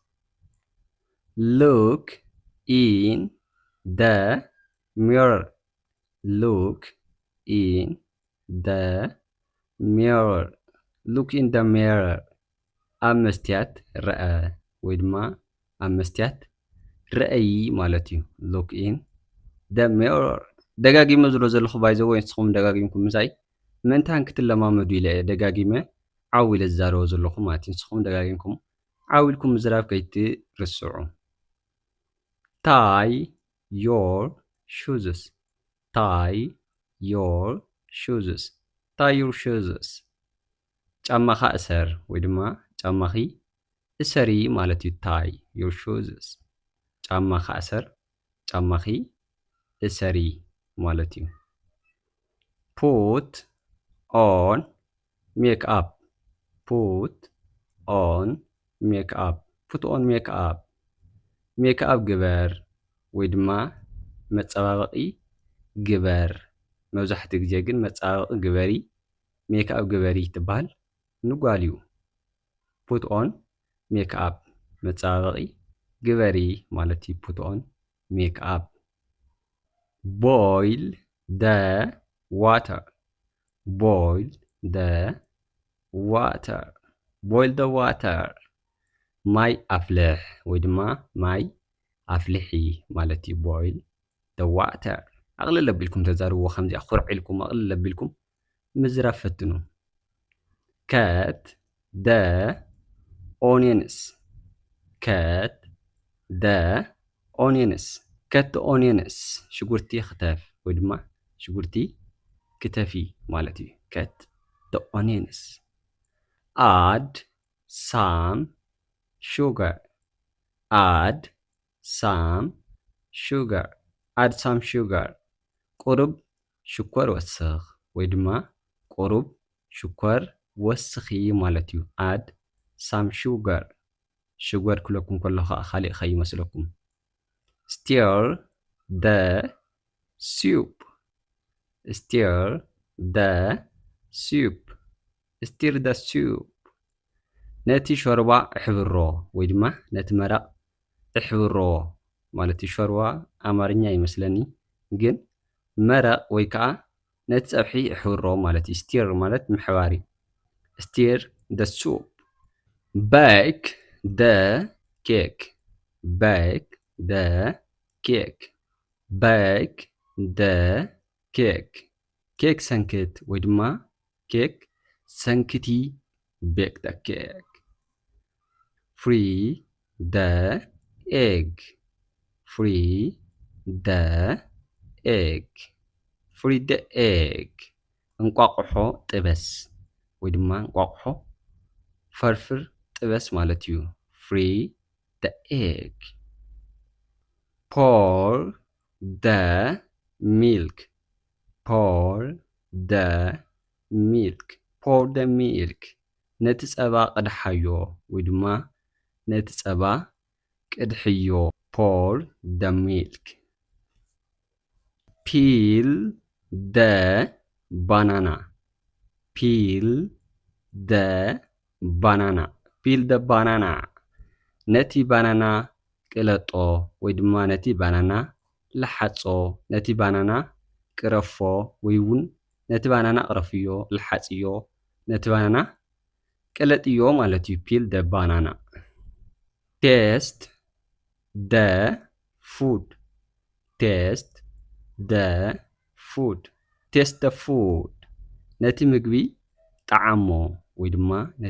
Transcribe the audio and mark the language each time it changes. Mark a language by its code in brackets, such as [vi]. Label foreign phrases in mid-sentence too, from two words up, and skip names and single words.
[en] look in the mirror look in the mirror look in the [ti] mirror ኣብ መስትያት ረአ ወይ ድማ ኣብ መስትያት ረአይ ማለት እዩ [en] look in the mirror [ti] ደጋጊመ ዝሎ ዘለኹ ባይዘው ንስኹም ደጋጊምኩም ምሳይ ምንታን ክትለማመዱ ኢለ ደጋጊመ ዓዊለ ዝዛረቦ ዘለኹ ማለት እዩ ንስኹም ደጋጊምኩም ዓዊልኩም ምዝራብ ከይትርስዑ [en] tie your shoes tie your shoes tie your shoes [ti] ጫማኻ እሰር ወይ ድማ ጫማኺ እሰሪ ማለት እዩ [en] tie your shoes [ti] ጫማኻ እሰር ጫማኺ እሰሪ ማለት እዩ [en] put on makeup put on makeup put on makeup makeup [ti] ግበር ወይ ድማ መፀባበቂ ግበር መብዛሕትኡ ግዜ ግን መፀባበቂ ግበሪ makeup ግበሪ ትባሃል ንጓል እዩ [en] put on makeup [ti] መፀባበቂ ግበሪ ማለት እዩ [en] put on makeup boil the water boil the water boil the water [ti] ማይ ኣፍልሕ ወይ ድማ ማይ ኣፍልሒ ማለት እዩ [en] boil the water [ti] ኣቕልል ኣቢልኩም ተዛርብዎ ከምዚ ኣኹርዕ ኢልኩም ኣቕልል ኣቢልኩም ምዝራብ ፈትኑ [en] cut the onions cut the onions cut the onions [ti] ሽጉርቲ ክትፍ ወይ ድማ ሽጉርቲ ክትፊ ማለት እዩ [en] cut the onions add some sugar add some sugar add some sugar [ti] ቁሩብ ሽኮር ወስኽ ወይ ድማ ቁሩብ ሽኮር ወስኺ ማለት እዩ [en] add some sugar sugar [ti] ክለኩም ከለኹ ካሊእ ከይመስለኩም [en] stir the soup stir the soup stir the soup [ti] ነቲ ሾርባ እሕብሮ ወይ ድማ ነቲ መረቕ እሕብሮ ማለት እዩ ሾርባ ኣማርኛ ይመስለኒ ግን መረቕ ወይ ከዓ ነቲ ፀብሒ እሕብሮ ማለት እዩ stir ማለት ምሕባር እዩ [en] stir the soup bake the cake bake the cake bake the cake [ti] ኬክ ሰንክት ወይ ድማ ኬክ ሰንክቲ [en] bake the cake free the egg free the egg free the egg [ti] እንቋቁሖ ጥበስ ወይ ድማ እንቋቁሖ ፈርፍር ጥበስ ማለት እዩ [en] free the egg pour the milk pour the milk pour the milk [ti] ነቲ ፀባ ቅድሓዮ ወይ ድማ ነቲ ፀባ ቅድሕዮ [en] pour the milk peel the banana peel the banana peel the banana [ti] ነቲ ባናና ቅለጦ ወይ ድማ ነቲ ባናና ለሓጾ ነቲ ባናና ቅረፎ ወይ እውን ነቲ ባናና ቅረፍዮ ለሓጽዮ ነቲ ባናና ቅለጥዮ ማለት [en] እዩ peel the banana taste the food taste the food taste the food [ti] ነቲ ምግቢ ጣዓሞ ወይ ድማ ነቲ